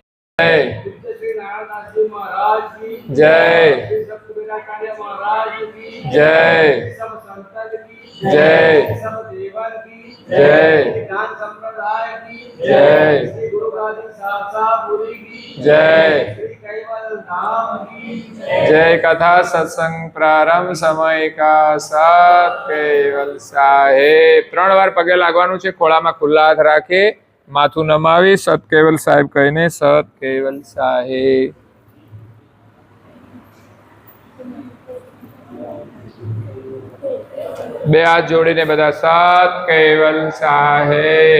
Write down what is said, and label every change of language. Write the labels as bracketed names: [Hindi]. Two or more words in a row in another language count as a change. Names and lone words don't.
[Hindi] जय जय जय जय जय जय जय। कथा सत्संग प्रारंभ समय का सत केवल साहेब। [Gujarati] 3 વાર પગે લાગવાનું છે, ખોળામાં ખુલ્લા હાથ રાખી માથું નમાવી સત કેવલ સાહેબ કહીને સત કેવલ સાહેબ। બે હાથ જોડીને બધા સત કેવલ સાહેબ।